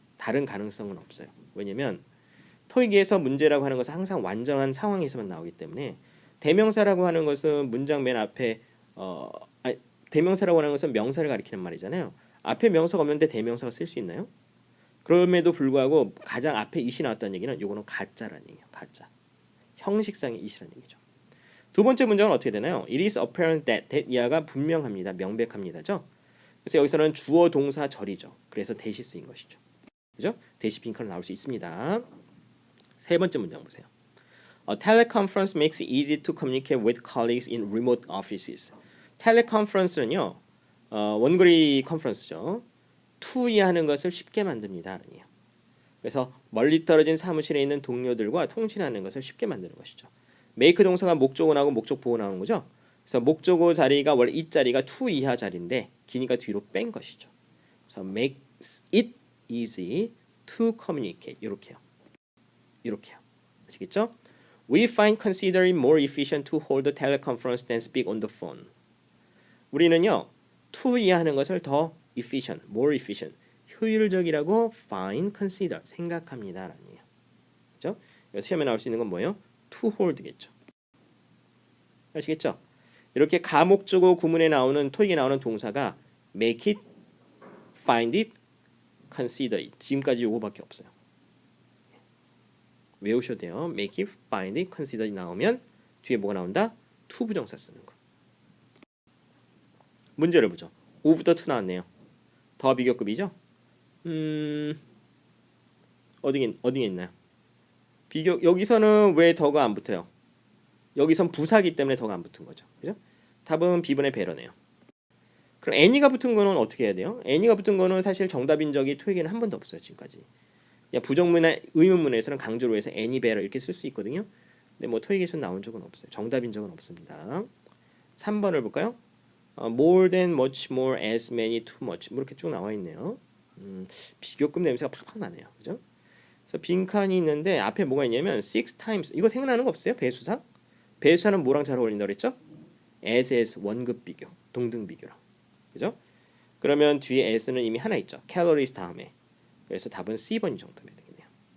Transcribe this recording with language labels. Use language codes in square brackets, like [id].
[ko] 다른 가능성은 없어요. 왜냐면 토익에서 문제라고 하는 것은 항상 완전한 상황에서만 나오기 때문에 대명사라고 하는 것은 문장 맨 앞에 대명사라고 하는 것은 명사를 가리키는 말이잖아요. 앞에 명사가 없는데 대명사가 쓸 수 있나요? 그럼에도 불구하고 가장 앞에 it이 나왔다는 얘기는 이거는 가짜라는 얘기예요. 가짜. 형식상의 it이라는 얘기죠. 두 번째 문장은 어떻게 되나요? It is apparent that 이하가 분명합니다. 명백합니다죠. 그래서 여기서는 주어 동사 절이죠. 그래서 대시 쓰인 것이죠. 그죠? 대시 빈칸으로 나올 수 있습니다. 세 번째 문장 보세요. [en] A teleconference makes it easy to communicate with colleagues in remote offices. [ko] 텔레컨퍼런스는요. 원거리 컨퍼런스죠. 투이하는 것을 쉽게 만듭니다. 그래서 멀리 떨어진 사무실에 있는 동료들과 통신하는 것을 쉽게 만드는 것이죠. make 동사가 목적어 나오고 목적보호 나오는 거죠. 그래서 목적어 자리가 원래 이 자리가 to 이하 자리인데 기니까 뒤로 뺀 것이죠. 그래서 makes it easy to communicate 이렇게요. 이렇게요. 아시겠죠? [en] We find considering more efficient to hold a teleconference than speak on the phone. [ko] 우리는요. to 이하는 것을 더 efficient, more efficient, 효율적이라고 find, consider, 생각합니다라는 얘기예요. 그렇죠? 시험에 나올 수 있는 건 뭐예요? to hold겠죠. 아시겠죠? 이렇게 가목적어 구문에 나오는 토익에 나오는 동사가 make it, find it, consider it. 지금까지 요거밖에 없어요. 외우셔도 돼요. make it, find it, consider it 나오면 뒤에 뭐가 나온다? to 부정사 쓰는 거. 문제를 보죠. 5부터 2 나왔네요. 더 비교급이죠? 어디에 있나요? 비교 여기서는 왜 더가 안 붙어요? 여기선 부사기 때문에 더가 안 붙은 거죠. 그죠? 답은 B번의 배러네요. 그럼 any가 붙은 거는 어떻게 해야 돼요? any가 붙은 거는 사실 정답인 적이 토익에는 한 번도 없어요. 지금까지. 부정문의 의문문에서는 강조로 해서 any better 이렇게 쓸 수 있거든요. 근데 뭐 토익에서는 나온 적은 없어요. 정답인 적은 없습니다. 3번을 볼까요? more than, much more, as many, too much 뭐 이렇게 쭉 나와 있네요. 비교급 냄새가 팍팍 나네요. 그죠? 그래서 빈칸이 있는데 앞에 뭐가 있냐면 six times 이거 생각나는 거 없어요? 배수사? 배수사는 뭐랑 잘 어울린다 그랬죠? as 원급 비교, 동등 비교랑. 그죠? 그러면 뒤에 as는 이미 하나 있죠. calories 다음에. 그래서 답은 C번이 정답이 되겠네요.